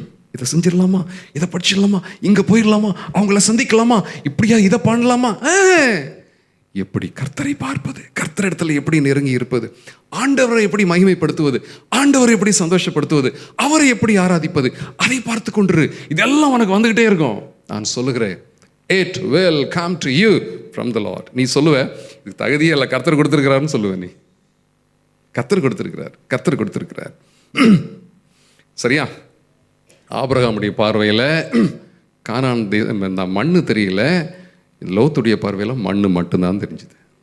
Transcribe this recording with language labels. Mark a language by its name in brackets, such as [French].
[Tamil] இதை செஞ்சிடலாமா, இதை படிச்சிடலாமா, இங்கே போயிடலாமா, அவங்கள சந்திக்கலாமா, இப்படியா இதை பண்ணலாமா? எப்படி கர்த்தரை பார்ப்பது, கர்த்தரிடத்தில் எப்படி நெருங்கி இருப்பது, ஆண்டவரை எப்படி மகிமைப்படுத்துவது, ஆண்டவரை எப்படி சந்தோஷப்படுத்துவது, அவரை எப்படி ஆராதிப்பது, அதை பார்த்து கொண்டிரு. இதெல்லாம் உனக்கு வந்துகிட்டே இருக்கும். நான் சொல்லுகிறேன், [English] it will come to you from the Lord. [Tamil] நீ சொல்லுவ, இது தகுதியே இல்லை, கர்த்தர் கொடுத்துருக்கிறாருன்னு சொல்லுவ. நீ கர்த்தர் கொடுத்துருக்கிறார். சரியா? ஆபிரகாமுடைய பார்வையில் கானான் இந்த மண்ணு தெரியல, லோத்துடைய பார்வையில் மண்ணு மட்டும்தான் தெரிஞ்சுது.